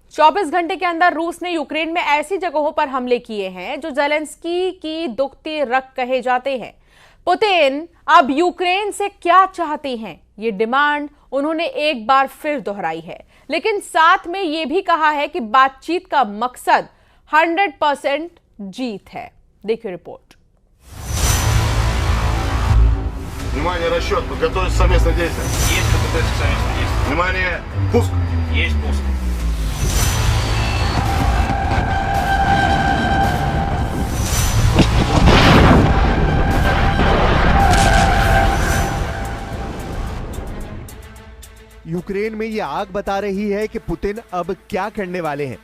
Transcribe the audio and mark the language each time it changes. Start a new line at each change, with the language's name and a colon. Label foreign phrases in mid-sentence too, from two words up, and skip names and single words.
Hindi: 24 घंटे के अंदर रूस ने यूक्रेन में ऐसी जगहों पर हमले किए हैं जो जेलेंस्की की दुखती रग कहे जाते हैं। पुतिन अब यूक्रेन से क्या चाहते हैं, ये डिमांड उन्होंने एक बार फिर दोहराई है, लेकिन साथ में यह भी कहा है कि बातचीत का मकसद 100% जीत है। देखिए रिपोर्ट।
Russian: Внимание, расчет, подготовить совместное действие. Есть подготовить совместное действие. Внимание, пуск. Есть пуск.
Hindi: यूक्रेन में ये आग बता रही है कि पुतिन अब क्या करने वाले हैं।